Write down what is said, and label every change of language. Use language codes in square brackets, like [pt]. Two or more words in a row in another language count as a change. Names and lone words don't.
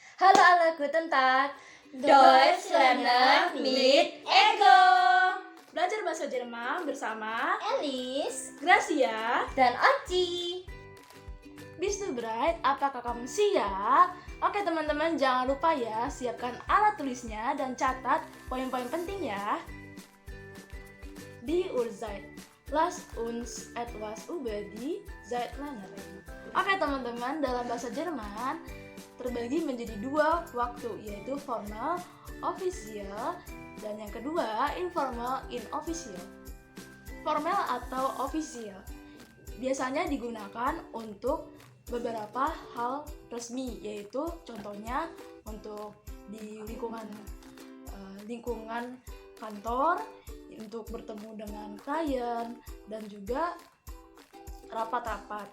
[de] Halo alle guten Tag. Deutsch lernen mit Ego. [id] Belajar bahasa Jerman bersama Elis Gracia. Dan Oci. [de] Bist du bereit? [id] Apakah kamu siap? Oke teman-teman, jangan lupa ya, siapkan alat tulisnya dan catat poin-poin penting ya. [de] Die Uhrzeit. Lass uns etwas über die Zeit lernen. [id] Oke teman-teman, dalam bahasa Jerman terbagi menjadi dua waktu, yaitu formal, official, dan yang kedua informal, inofficial. Formal atau official biasanya digunakan untuk beberapa hal resmi, yaitu contohnya untuk di lingkungan kantor, untuk bertemu dengan klien, dan juga rapat-rapat.